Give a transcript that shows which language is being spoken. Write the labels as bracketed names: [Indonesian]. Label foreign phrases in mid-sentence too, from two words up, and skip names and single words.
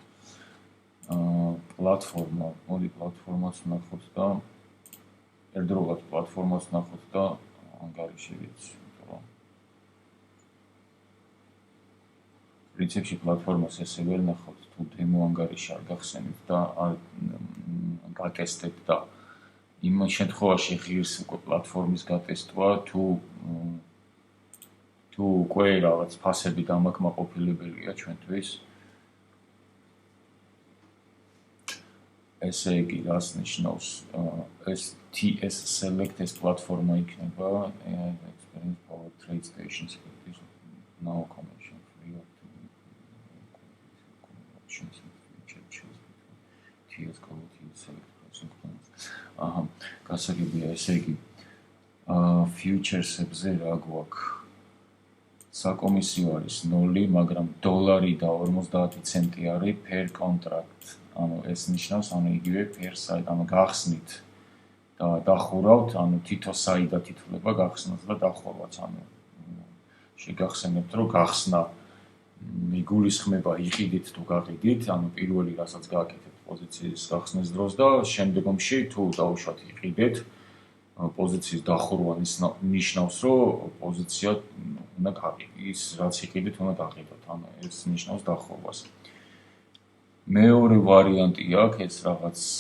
[Georgian] პლატფორმა, მოდი პლატფორმას ვნახოთ და ერთდროულად პლატფორმას ვნახოთ და ანგარიში ვიცი, იმიტომ რომ პრინციპში პლატფორმას ესე ვერ ნახავთ თუ დემო ანგარიში არ გახსენებთ და არ გატესტებთ და იმ შემთხვევაში ღირს უკვე პლატფორმის გატესტვა თუ უკვე რაღაც ფასები დამაკმაყოფილებელია ჩვენთვის ესე იგი რას ნიშნავს ეს TS Select ეს პლატფორმა იქნება [English] AI Experience Power Trade Stations now connection free options feature choose TS Go TS Select processing plans [Georgian] აჰა გასაგებია ესე იგი futures-ებზე რა გვაქვს საკომისიო არის 0 მაგრამ $1 და 50 ცენტი არის [English] per contract [Georgian] ანუ ეს ნიშნავს ანუ იგივე [English] per side [Georgian] ანუ გახსნით და დახურავთ ანუ თითო საიდა თითულება გახსნას და დახურვაც ანუ შეგახსენებთ რომ გახსნა მიგულისხმება იყიდით თუ გაყიდით ანუ პირველი რასაც გააკეთებთ პოზიციის გახსნის დროს და შემდგომში თუ დაუშვათ იყიდეთ პოზიციის დახურვა ნიშნავს რომ პოზიცია უნდა გაყიდოთ ის რაც იყიდით უნდა გაყიდოთ ანუ ეს ნიშნავს დახურვას მეორე ვარიანტი აქვს ეს რაღაც